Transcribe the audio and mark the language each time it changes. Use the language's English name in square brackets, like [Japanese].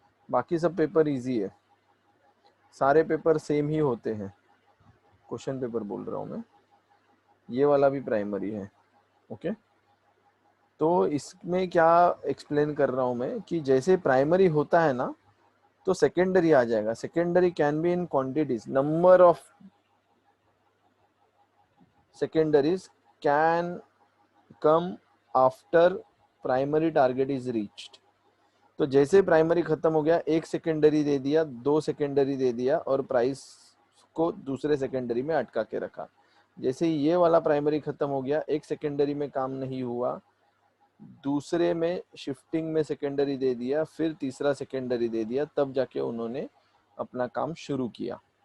[Hindi] बाकी सब paper easy है, सारे पेपर सेम ही होते हैं। क्वेश्चन पेपर बोल रहा हूँ मैं। ये वाला भी प्राइमरी है, ओके। तो इसमें क्या एक्सप्लेन कर रहा हूँ मैं, कि जैसे प्राइमरी होता है ना, तो सेकेंडरी आ जाएगा। [English] Secondary can be in quantities, number of secondaries can come after primary target is reached। [Hindi] तो जैसे प्राइमरी खत्म हो गया, एक सेकेंडरी दे दिया, दो सेकेंडरी दे दिया, और प्राइस को दूसरे सेकेंडरी में अटका के रखा। जैसे ये वाला प्राइमरी खत्म हो गया, एक सेकेंडरी में काम नहीं हुआ, दूसरे में शिफ्टिंग में सेकेंडरी दे दिया, फिर तीसरा सेकेंडरी दे दिया, तब जाके उन्होंने अपना काम शुरू किया।